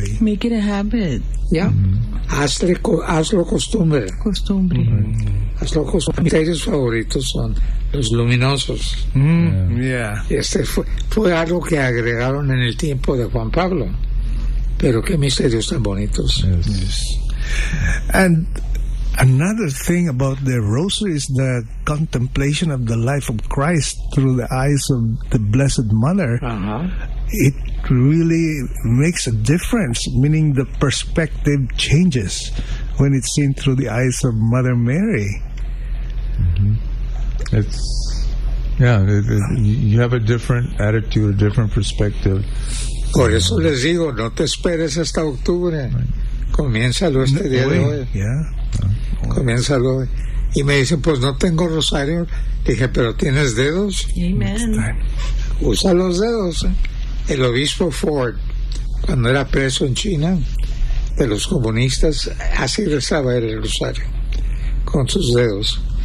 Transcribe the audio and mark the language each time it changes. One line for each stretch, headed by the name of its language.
English: Make it a habit.
Spanish: Yeah. Mm-hmm. Hazlo costumbre. Costumbre. Mm-hmm. Hazlo costumbre. Mis seres favoritos son los luminosos. Mm-hmm. Yeah. Este fue algo que agregaron en el tiempo de Juan Pablo. Pero qué misterios tan bonitos.
English: Yes. And another thing about the rosary is the contemplation of the life of Christ through the eyes of the Blessed Mother. Uh-huh. It really makes a difference, meaning the perspective changes when it's seen through the eyes of Mother Mary. Mm-hmm. You have a different attitude, a different perspective.
Spanish: Por eso les digo, no te esperes hasta octubre.
English: Right.
Spanish: Comiénzalo este día de hoy.
English: Yeah.
Spanish: Comiénzalo. Y me dicen, pues no tengo rosario. Dije, pero tienes dedos.
English: Amen.
Spanish: Usa los dedos. El obispo Ford, cuando era preso en China, de los comunistas, así rezaba él el rosario, con sus dedos.